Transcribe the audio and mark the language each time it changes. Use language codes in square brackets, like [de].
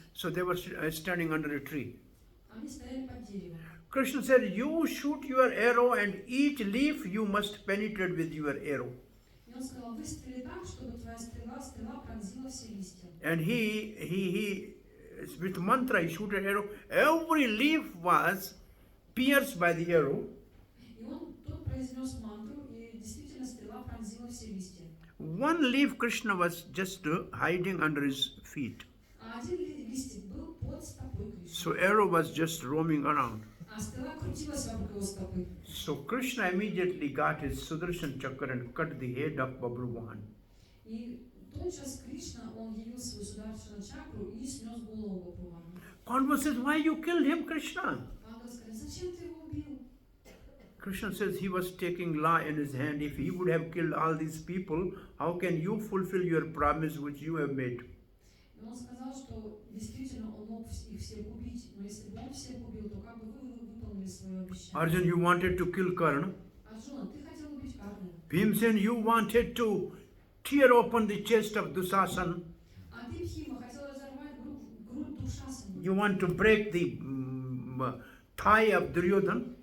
[en] So they were standing under a tree. [ru] Они стояли под деревом. [en] Krishna said, you shoot your arrow and each leaf you must penetrate with your arrow. [ru] И он сказал, выстрели так, чтобы твоя стрела пронзила все листья. [en] And he with mantra, he shoot an arrow. Every leaf was pierced by the arrow. [ru] И тот произнес мантру, и действительно стрела пронзила все листья. [en] One leaf Krishna was just hiding under his feet. [ru] А один листик был под стопой Кришны. [en] So arrow was just roaming around. [ru] А стрела крутилась вокруг его стопы. [en] So Krishna immediately got his Sudarshan Chakra and cut the head of Babruvan. [ru] И тотчас Кришна, он явил свою сударшина чакру и снес голову Бабрувана. [en] Pandava says, why you killed him, Krishna? [ru] Пандава сказали, зачем ты его убил? [en] Krishna says he was taking law in his hand. If he would have killed all these people, how can you fulfill your promise which you have made? [ru] И он сказал, что действительно он мог их всех убить, но если бы он всех убил, то как бы вы выполнили свое обещание? [en] Arjun, you wanted to kill Karna. [ru] Арджуна, ты хотел убить Карну. [en] Bhimsen, you wanted to tear open the chest of Dusasan. [ru] А ты, Бхима, хотел разорвать грудь Душасана. [en] You want to break the thigh of Duryodhan.